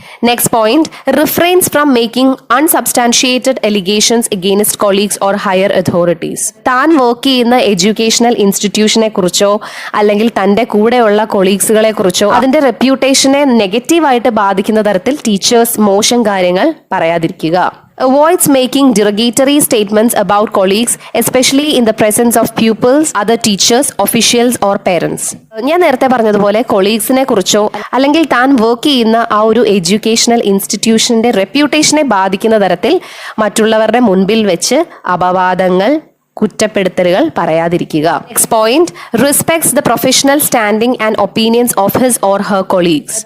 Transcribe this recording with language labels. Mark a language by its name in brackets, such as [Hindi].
[English] Next point, refrains from making unsubstantiated allegations against colleagues or higher authorities. [Malayalam] താൻ work ചെയ്യുന്ന educational ഇൻസ്റ്റിറ്റ്യൂഷനെ കുറിച്ചോ അല്ലെങ്കിൽ തൻ്റെ കൂടെയുള്ള കൊളീഗ്സുകളെ കുറിച്ചോ അതിന്റെ റെപ്യൂട്ടേഷനെ നെഗറ്റീവായിട്ട് ബാധിക്കുന്ന തരത്തിൽ ടീച്ചേഴ്സ് മോശം കാര്യങ്ങൾ പറയാതിരിക്കുക. [English] Avoids making derogatory statements about colleagues, especially in the presence of pupils, other teachers, officials or parents. [Malayalam] ഞാൻ നേരത്തെ പറഞ്ഞതുപോലെ കൊളീഗ്സിനെ കുറിച്ചോ അല്ലെങ്കിൽ താൻ വർക്ക് ചെയ്യുന്ന ആ ഒരു എഡ്യൂക്കേഷണൽ ഇൻസ്റ്റിറ്റ്യൂഷന്റെ റെപ്യൂട്ടേഷനെ ബാധിക്കുന്ന തരത്തിൽ മറ്റുള്ളവരുടെ മുൻപിൽ വെച്ച് അപവാദങ്ങൾ, കുറ്റപ്പെടുത്തലുകൾ പറയാതിരിക്കുക. [English] Next point, respects the professional standing and opinions of his or her colleagues.